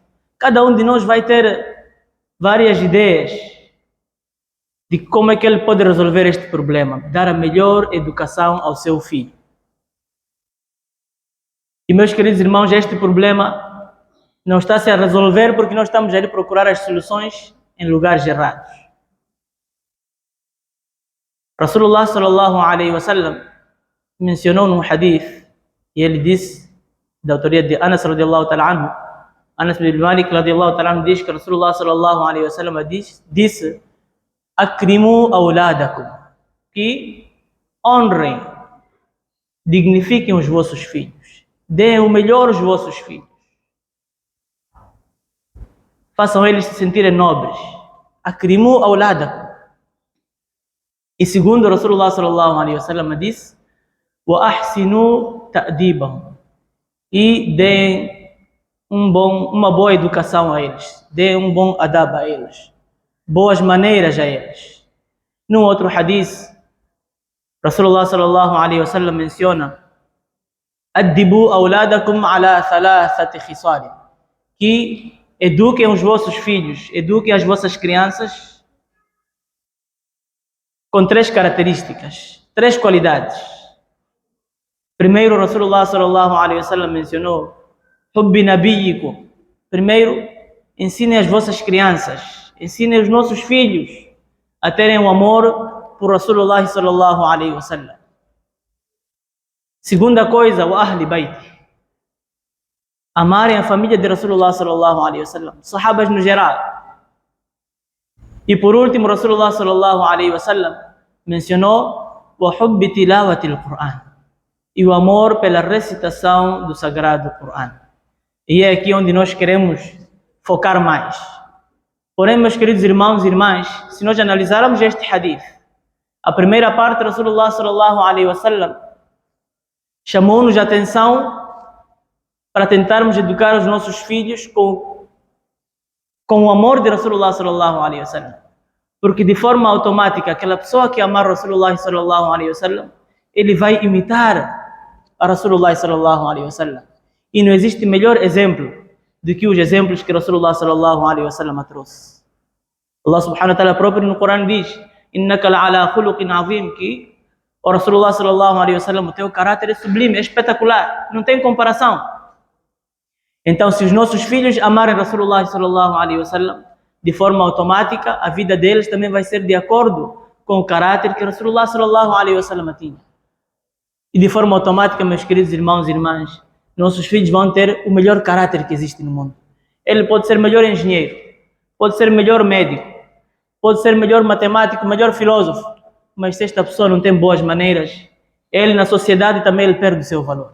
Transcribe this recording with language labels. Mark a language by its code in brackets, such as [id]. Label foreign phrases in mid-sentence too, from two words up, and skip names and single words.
[pt] Cada um de nós vai ter várias ideias de como é que ele pode resolver este problema, dar a melhor educação ao seu filho. E meus queridos irmãos, este problema não está a se resolver porque nós estamos a ir procurar as soluções em lugares errados. [ar] رسول الله صلى الله عليه وسلم [pt] mencionou num hadith, e ele disse, da autoria de Anas [ar] رضي الله تعالى عنه, [pt] Anas bin Malik [ar] رضي الله تعالى عنه [pt] diz que [ar] رسول الله صلى الله عليه وسلم [pt] disse [ar] أكرموا أولادكم, [pt] que honrem, dignifiquem os vossos filhos, deem o melhor aos vossos filhos, façam eles se sentirem nobres. [ar] أكرموا أولادكم. [pt] E segundo [ar] رسول الله صلى الله عليه وسلم [pt] disse [ar] وأحسنوا تأديبهم, [pt] e deem uma boa educação a eles, deem um bom adab a eles, boas maneiras a eles. Num outro hadith, [ar] رسول الله صلى الله عليه وسلم [pt] menciona [ar] أدبوا أولادكم على ثلاث خصال, [pt] que eduquem os vossos filhos, eduquem as vossas crianças com três características, três qualidades. Primeiro, [ar] رسول الله صلى الله عليه وسلم [pt] mencionou [ar] حب نبيكم. [pt] Primeiro, ensinem as vossas crianças, ensinem os nossos filhos a terem o amor por [ar] رسول الله صلى الله عليه وسلم. [pt] Segunda coisa, [ar] وأهل بيته, [pt] amarem a família de [ar] رسول الله صلى الله عليه وسلم, [pt] sahabas no geral. E por último, [ar] رسول الله صلى الله عليه وسلم [pt] mencionou [ar] وحب تلاوة القرآن, [pt] e o amor pela recitação do Sagrado Coran. E é aqui onde nós queremos focar mais. Porém, meus queridos irmãos e irmãs, se nós analisarmos este hadith, a primeira parte, [ar] رسول الله صلى الله عليه وسلم [pt] chamou-nos a atenção para tentarmos educar os nossos filhos com o amor de [ar] رسول الله صلى الله عليه وسلم. [pt] Porque de forma automática, aquela pessoa que amar [ar] رسول الله صلى الله عليه وسلم, [pt] ele vai imitar a [ar] رسول الله صلى الله عليه وسلم. [pt] E não existe melhor exemplo do que os exemplos que [ar] رسول الله صلى الله عليه وسلم [pt] trouxe. [ar] الله سبحانه وتعالى [pt] próprio no Corão diz: [ar] "إنك لعلى خلق عظيم", [pt] que o [ar] رسول الله صلى الله عليه وسلم, [pt] o teu caráter é sublime, é espetacular, não tem comparação. Então, se os nossos filhos amarem [ar] رسول الله صلى الله عليه وسلم, [pt] de forma automática, a vida deles também vai ser de acordo com o caráter que [ar] رسول الله صلى الله عليه وسلم [pt] tinha. E de forma automática, meus queridos irmãos e irmãs, nossos filhos vão ter o melhor caráter que existe no mundo. Ele pode ser melhor engenheiro, pode ser melhor médico, pode ser melhor matemático, melhor filósofo, mas se esta pessoa não tem boas maneiras, ele na sociedade também ele perde o seu valor.